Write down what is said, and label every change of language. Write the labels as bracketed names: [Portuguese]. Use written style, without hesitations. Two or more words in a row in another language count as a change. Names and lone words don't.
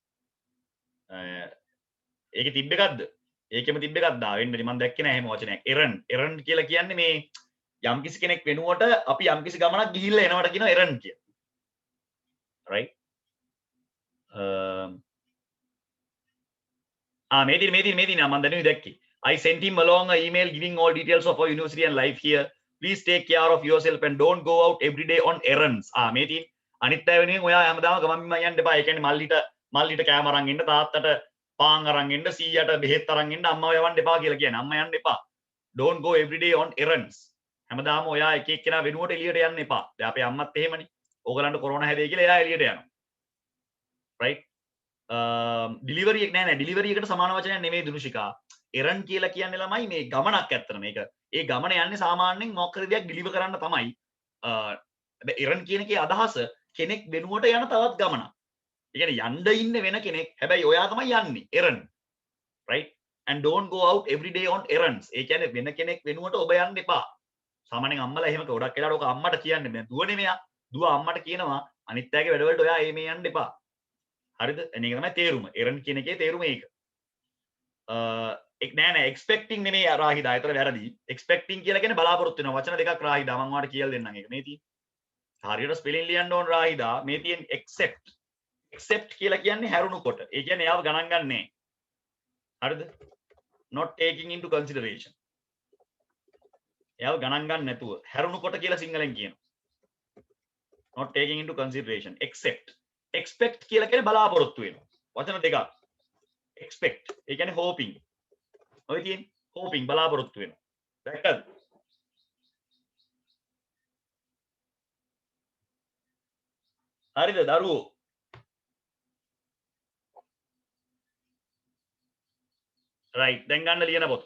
[Sinhala] ඒකේ තිබ්බ එකක්ද? ඒකෙම තිබ්බ එකක්ද? වෙන්නේ මම දැක්කේ නැහැ එහෙම වචනයක්. errand කියලා කියන්නේ මේ යම්කිසි කෙනෙක් වෙනුවට අපි යම්කිසි ගමනක් ගිහිල්ලා එනවට කියනවා errand කියලා. right මේදී මම දැනුයි දැක්කේ. [English] I sent him along an email giving all details of our university and life here. Please take care of yourself and don't go out every day on errands. [Sinhala] මේදී අනිත් අය වෙනුවෙන් ඔයා හැමදාම ගමන් බිමන් යන්න එපා. ඒ කියන්නේ මල්ලිට කෑම අරන් එන්න, තාත්තට පාන් අරන් එන්න, සීයට බෙහෙත් අරන් එන්න, අම්මව යවන්න එපා කියලා කියන්නේ. අම්මා යන්න එපා. [English] Don't go every day on errands. [Sinhala] හැමදාම ඔයා එක එක්කෙනා වෙනුවට එළියට යන්න එපා. දැන් අපේ අම්මත් එහෙමනේ. ඕගලන්ට කොරෝනා හැදෙයි කියලා එයා එළියට යනවා. right delivery එක නෑ delivery එකට සමාන වචනයක් නෙමෙයි දුනුෂිකා. errand කියලා කියන්නේ ළමයි මේ ගමනක් ඇත්තට මේක. ඒ ගමන යන්නේ සාමාන්‍යයෙන් මොකක් හරි දෙයක් deliver කරන්න තමයි. errand කියන එකේ අදහස කෙනෙක් වෙනුවට යන තවත් ගමනක්. ඒ කියන්නේ යන්න ඉන්න වෙන කෙනෙක් හැබැයි ඔයා තමයි යන්නේ errand. [English] right and don't go out every day on errands. [Sinhala] ඒ කියන්නේ වෙන කෙනෙක් වෙනුවට ඔබ යන්න එපා. සාමාන්‍යයෙන් අම්මලා එහෙම ගොඩක් වෙලාවට ඔක අම්මට කියන්නේ දැන් දුවනේ මෙයා. දුව අම්මට කියනවා අනිත් අයගේ වැඩවලට ඔයා මේ යන්න එපා. හරිද? මේක තමයි තේරුම. errand කියන එකේ තේරුම ඒක. නෑ expecting නෙමෙයි රාහිදා. ඒතර වැරදි. expecting කියලා කියන්නේ බලාපොරොත්තු වෙනවා. වචන දෙකක් රාහිදා. මම ඔයාලට කියලා දෙන්නම් ඒක. මේ තියෙන්නේ. හරියට ස්පෙලිං ලියන්න ඕන රාහිදා. මේ තියෙන accept. accept කියලා කියන්නේ හැරුණු කොට. ඒ කියන්නේ එයාව ගණන් ගන්නෑ. හරිද? [English] not taking into consideration. [Sinhala] එයාව ගණන් ගන්න නැතුව හැරුණු කොට කියලා සිංහලෙන් කියනවා. [English] not taking into consideration. [Sinhala] accept. expect කියලා කියන්නේ බලාපොරොත්තු වෙනවා. වචන දෙකක්. expect ඒ කියන්නේ hoping. ඔය තියෙන්නේ hoping බලාපොරොත්තු වෙනවා. දැක්කද? හරිද දරුවෝ? right දැන් ගන්න ලියන පොත.